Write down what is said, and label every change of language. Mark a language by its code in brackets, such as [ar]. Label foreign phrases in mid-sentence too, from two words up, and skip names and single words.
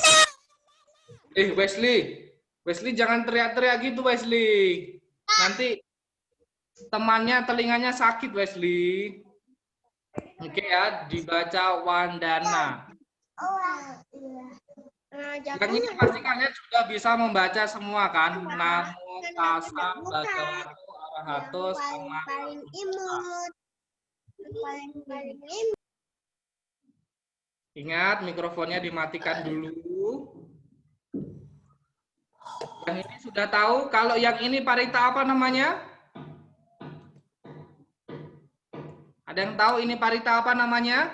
[id] Wesley jangan teriak-teriak gitu Wesley. Nanti temannya telinganya sakit, Wesley. Oke ya, dibaca Wandana. Yang ini pasti kalian sudah bisa membaca semua kan? [pi] Namo, tassa, bhagavato, arahato, [id] sama. Ingat, mikrofonnya dimatikan dulu. Yang ini sudah tahu. Kalau yang ini parita apa namanya? Ada yang tahu ini parita apa namanya?